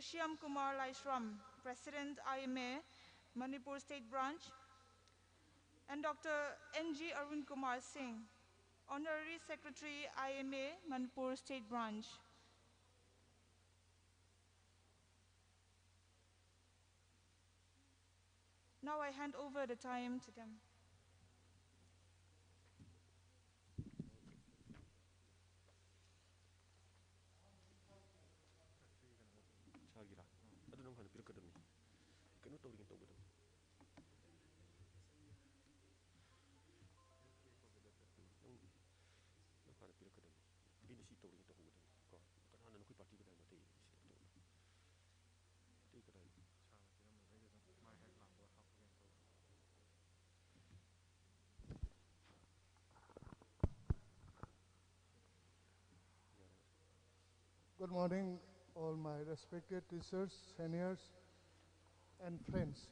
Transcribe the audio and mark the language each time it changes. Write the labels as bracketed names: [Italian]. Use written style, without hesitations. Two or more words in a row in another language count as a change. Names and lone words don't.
[English] Shyam Kumar Laishram, President IMA Manipur State Branch, and Dr. N.G. Arun Kumar Singh, Honorary Secretary IMA Manipur State Branch. Now I hand over the time to them. [Manipuri] ꯆꯥꯒꯤꯔꯥ ꯑꯗꯨ ꯅꯪ ꯍꯥꯟꯅ ꯄꯤꯔꯛꯀꯗꯕꯅꯤ ꯀꯩꯅꯣ ꯇꯧꯔꯤꯉꯩ ꯇꯧꯒꯗꯕꯅꯤ ꯅꯪ ꯍꯥꯟꯅ ꯄꯤꯔꯛꯀꯗꯕꯅꯤ ꯑꯩꯅ ꯁꯤ ꯇꯧꯔꯤꯉꯩ ꯇꯧꯍꯧꯒꯗꯕꯅꯤ ꯀꯣ ꯀꯅꯥꯅ ꯅꯈꯣꯏ ꯄꯥꯔꯇꯤ ꯀꯗꯥꯏ ꯃꯇꯩ ꯁꯤꯗ ꯇꯧꯅ ꯑꯇꯩ ꯀꯗꯥꯏꯅꯣ [English] Good morning, all my respected teachers, seniors, and friends.